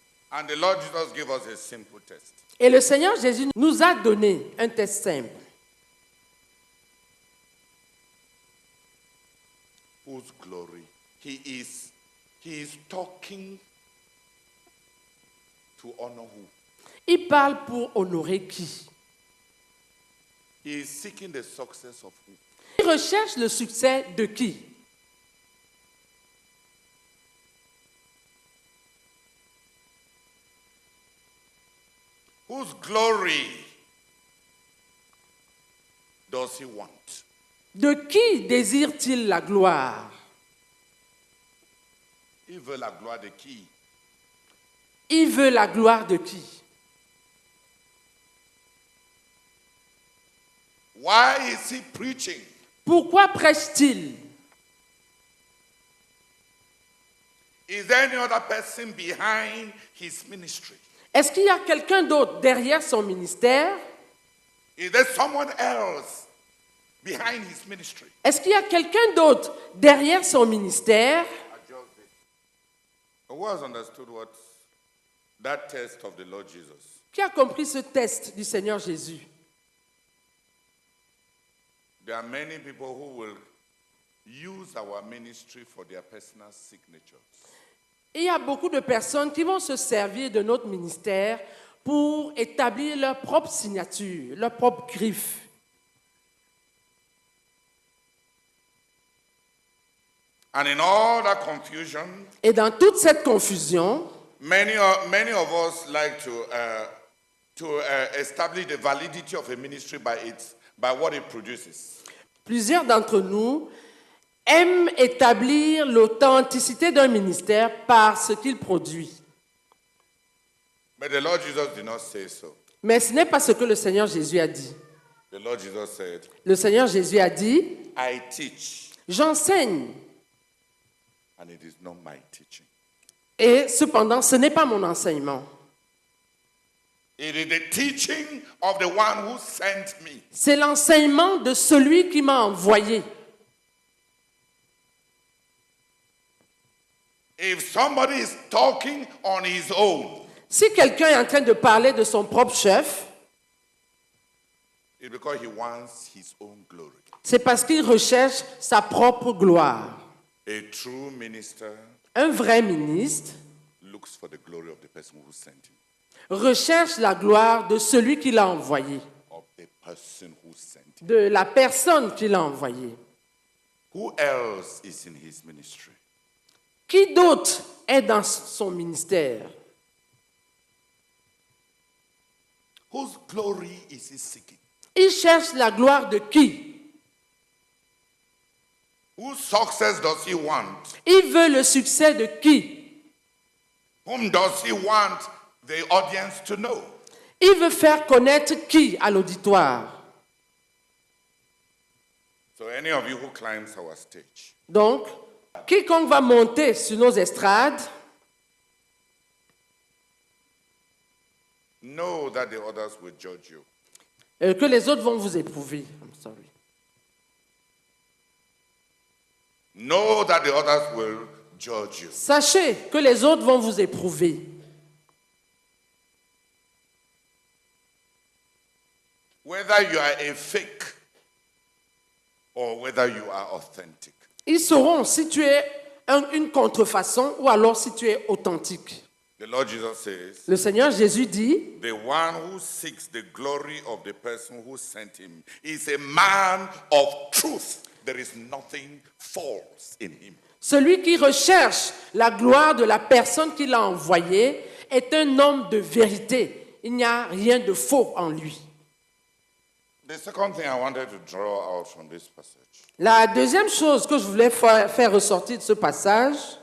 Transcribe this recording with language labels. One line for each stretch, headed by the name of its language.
English: And the Lord Jesus gave us a simple test.
French: Et le Seigneur Jésus nous a donné un test simple.
English: Whose glory? He is talking to honor who?
French: Il parle pour honorer qui?
English: He is seeking the success of who?
French: Il recherche le succès de qui?
English: Whose glory does he want?
French: De qui désire-t-il la gloire? Il veut la gloire de qui? Il veut la gloire de qui?
English: Why is he preaching?
French: Pourquoi prêche-t-il?
English: Is there any other person behind his ministry?
French: Est-ce qu'il y a quelqu'un d'autre derrière son ministère?
English: Is there someone else behind his ministry?
French: Est-ce qu'il y a quelqu'un d'autre derrière son ministère?
English: Who has understood what that test of the Lord Jesus?
French: Qui a compris ce test du Seigneur Jésus?
English: There are many people who will use our ministry for their personal signatures.
French: Il y a beaucoup de personnes qui vont se servir de notre ministère pour établir leur propre signature, leur propre griffe.
English: And in all that confusion,
French: Et dans toute cette confusion,
English: many of us like to establish the validity of a ministry by what it produces.
French: plusieurs d'entre nous aime établir l'authenticité d'un ministère par ce qu'il produit.
English: But the Lord Jesus did not say so.
French: Mais ce n'est pas ce que le Seigneur Jésus a dit.
English: The Lord Jesus said,
French: Le Seigneur Jésus a dit,
English: I teach,
French: j'enseigne,
English: and it is not my teaching.
French: et cependant, ce n'est pas mon enseignement.
English: It is the teaching of the one who sent me.
French: C'est l'enseignement de celui qui m'a envoyé.
English: If somebody is talking on his own,
French: Si quelqu'un est en train de parler de son propre chef,
English: it's because he wants his own glory.
French: c'est parce qu'il recherche sa propre gloire.
English: A true minister
French: Un vrai ministre
English: looks for the glory of the person who sent him,
French: recherche la gloire de celui qui l'a envoyé,
English: of the person who sent him.
French: de la personne qui l'a envoyé.
English: Who else is in his ministry?
French: Qui d'autre est dans son ministère?
English: Whose glory is he seeking?
French: Il cherche la gloire de qui?
English: Whose success does he want?
French: Il veut le succès de qui?
English: Whom does he want the audience to know?
French: Il veut faire connaître qui à l'auditoire?
English: So any of you who climbs our stage,
French: Donc, quiconque va monter sur nos estrades,
English: know that the others will judge you.
French: que les autres vont vous éprouver.
English: I'm sorry. Know that the others will judge you.
French: Sachez que les autres vont vous éprouver.
English: Whether you are a fake or whether you are authentic.
French: Ils sauront si tu es une contrefaçon ou alors si tu es authentique.
English: The Lord Jesus says,
French: Le Seigneur Jésus dit,
English: the one who seeks the glory of the person who sent him is a man of truth. There is nothing false in him.
French: celui qui recherche la gloire de la personne qui l'a envoyé est un homme de vérité. Il n'y a rien de faux en lui.
English: The second thing I wanted to draw out from this passage
French: La deuxième chose que je voulais faire ressortir de ce passage,